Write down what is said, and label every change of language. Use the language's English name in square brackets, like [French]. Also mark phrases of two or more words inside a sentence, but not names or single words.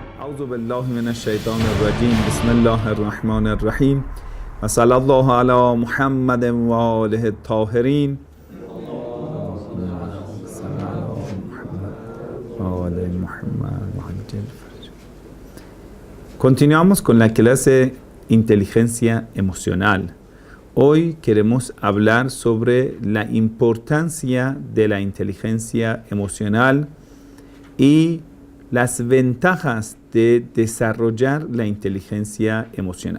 [Arabic] أعوذ بالله من الشيطان الرجيم بسم الله الرحمن الرحيم وصلى الله على محمد وآله الطاهرين. [Spanish] Continuamos con la clase Inteligencia Emocional. Hoy queremos hablar sobre la importancia de la inteligencia emocional y las ventajas de desarrollar la inteligencia emocional.